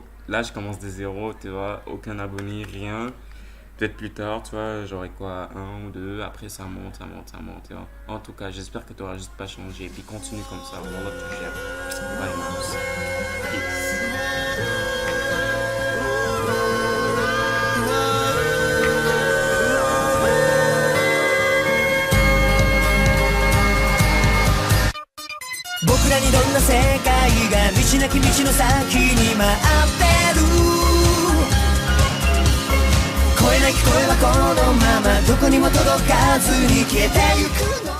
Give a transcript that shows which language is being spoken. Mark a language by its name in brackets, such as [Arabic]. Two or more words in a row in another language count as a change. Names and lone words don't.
[French] Là je commence de zéro, tu vois, aucun abonné, rien. Peut-être plus tard, tu vois, j'aurai quoi, un ou deux, après ça monte, tu vois. En tout cas, j'espère que tu auras juste pas changé, puis continue comme ça, voilà, tu gères. Bye, Mars. Peace. [Japanese] 僕らにどんな世界が道なき道の先に待ってる声なき声はこのままどこにも届かずに消えてゆくの